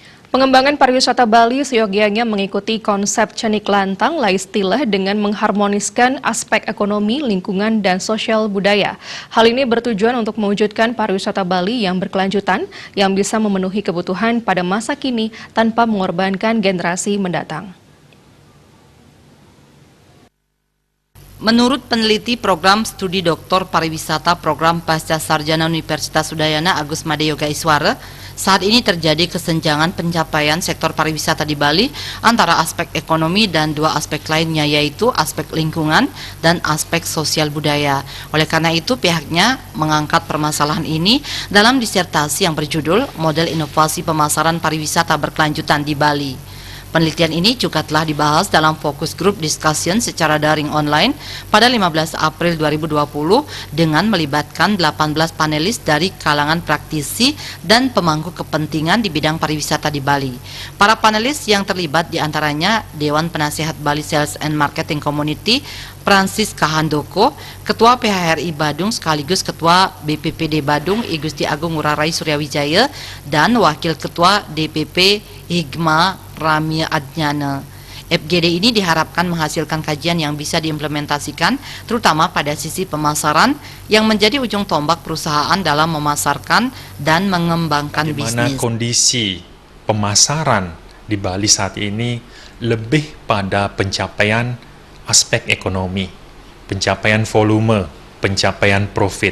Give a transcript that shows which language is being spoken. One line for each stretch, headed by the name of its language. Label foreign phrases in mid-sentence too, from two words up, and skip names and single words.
Indonesian: Pengembangan pariwisata Bali seyogianya mengikuti konsep Cenik Lantang Laistilah dengan mengharmoniskan aspek ekonomi, lingkungan, dan sosial budaya. Hal ini bertujuan untuk mewujudkan pariwisata Bali yang berkelanjutan, yang bisa memenuhi kebutuhan pada masa kini tanpa mengorbankan generasi mendatang. Menurut peneliti program studi Doktor Pariwisata Program Pasca Sarjana Universitas Udayana Agus Made Yoga Iswara, saat ini terjadi kesenjangan pencapaian sektor pariwisata di Bali antara aspek ekonomi dan dua aspek lainnya, yaitu aspek lingkungan dan aspek sosial budaya. Oleh karena itu, pihaknya mengangkat permasalahan ini dalam disertasi yang berjudul Model Inovasi Pemasaran Pariwisata Berkelanjutan di Bali. Penelitian ini juga telah dibahas dalam
English: fokus group discussion
Indonesian: secara daring online pada 15 April 2020 dengan melibatkan 18 panelis dari kalangan praktisi dan pemangku kepentingan di bidang pariwisata di Bali. Para panelis yang terlibat diantaranya Dewan Penasihat Bali Sales and Marketing Community, Francis Kahandoko, Ketua PHRI Badung sekaligus Ketua BPPD Badung I Gusti Agung Ngurah Rai Suryawijaya dan Wakil Ketua DPP Higma Ramia Adnyana. FGD ini diharapkan menghasilkan kajian yang bisa diimplementasikan terutama pada sisi pemasaran yang menjadi ujung tombak perusahaan dalam memasarkan dan mengembangkan bisnis. Kondisi pemasaran di Bali saat ini lebih pada pencapaian aspek ekonomi, pencapaian volume, pencapaian profit.